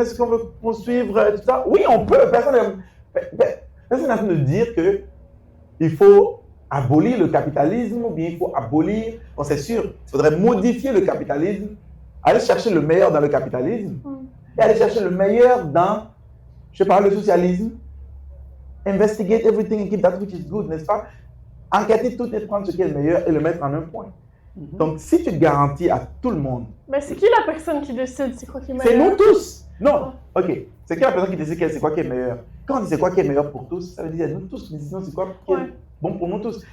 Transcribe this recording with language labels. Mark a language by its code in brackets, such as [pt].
[fr] Est-ce qu'on veut poursuivre tout ça? Oui, on peut. Personne n'est en train de dire qu'il faut abolir le capitalisme ou bien il faut abolir. Bon, c'est sûr, il faudrait modifier le capitalisme, aller chercher le meilleur dans le capitalisme et aller chercher le meilleur dans, je sais pas, le socialisme. [en] Investigate everything and keep that which is good, [fr] n'est-ce pas? Enquêter tout et prendre ce qui est le meilleur et le mettre en un point. Donc, si tu garantis à tout le monde. Mais c'est qui la personne qui décide c'est quoi qui est meilleur? C'est nous tous! Non! Ok. C'est qui la personne qui décide c'est quoi qui est meilleur? Quand on dit c'est quoi qui est meilleur pour tous, ça veut dire nous tous qui décidons c'est quoi qui est bon pour nous tous.